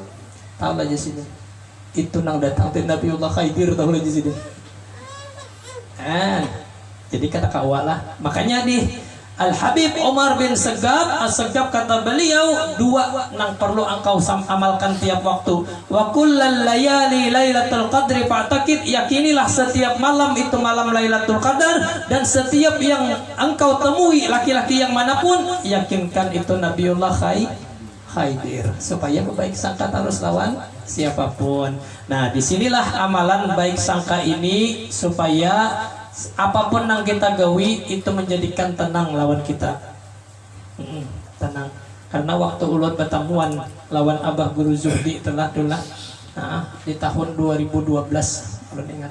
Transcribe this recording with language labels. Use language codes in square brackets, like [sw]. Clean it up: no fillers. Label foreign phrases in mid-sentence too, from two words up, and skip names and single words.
[bjn] Tahu aja sini. Itu nang datang dari Nabiullah Khidir tahu aja sini. Jadi kata kawalah. Makanya di Al-Habib Umar bin As-Saggab kata beliau, dua nang perlu engkau amalkan tiap waktu. [ar] وكل الليالي ليلة القدر فاعتقد, [id] yakinilah setiap malam itu malam Lailatul Qadar, dan setiap yang engkau temui laki-laki yang manapun, yakinkan itu Nabiullah Khidir, [bjn] supaya baik sangka terus lawan siapapun. Nah, disinilah amalan baik sangka ini supaya apapun yang kita gawi itu menjadikan tenang lawan kita. Tenang. Karena waktu ulun bertemuan lawan Abah Guru Zuhdi telah di tahun 2012, ulun ingat.